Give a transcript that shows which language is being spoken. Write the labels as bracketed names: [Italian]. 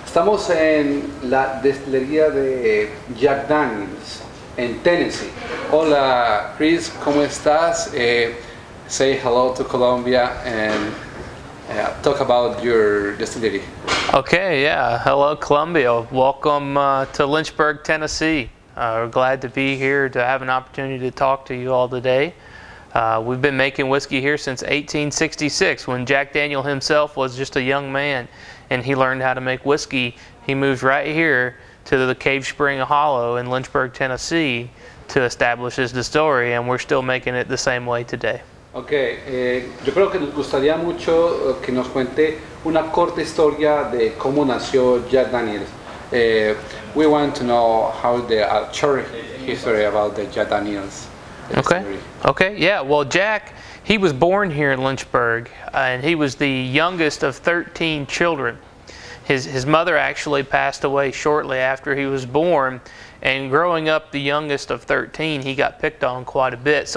[Spanish] Estamos en la destilería de Jack Daniels en Tennessee. Hola Chris, ¿cómo estás? [English] Say hello to Colombia and talk about your distillery. Okay, yeah. Hello, Colombia. Welcome to Lynchburg, Tennessee. We're glad to be here to have an opportunity to talk to you all today. We've been making whiskey here since 1866, when Jack Daniel himself was just a young man and he learned how to make whiskey. He moved right here to the Cave Spring Hollow in Lynchburg, Tennessee to establish his distillery, and we're still making it the same way today. [Spanish] Okay, yo creo que nos gustaría mucho que nos cuente una corta historia de cómo nació Jack Daniels. [English] We want to know how the short history about the Jack Daniels. Okay, yeah. Well, Jack, he was born here in Lynchburg, and he was the youngest of 13 children. His mother actually passed away shortly after he was born, and growing up the youngest of 13, he got picked on quite a bit.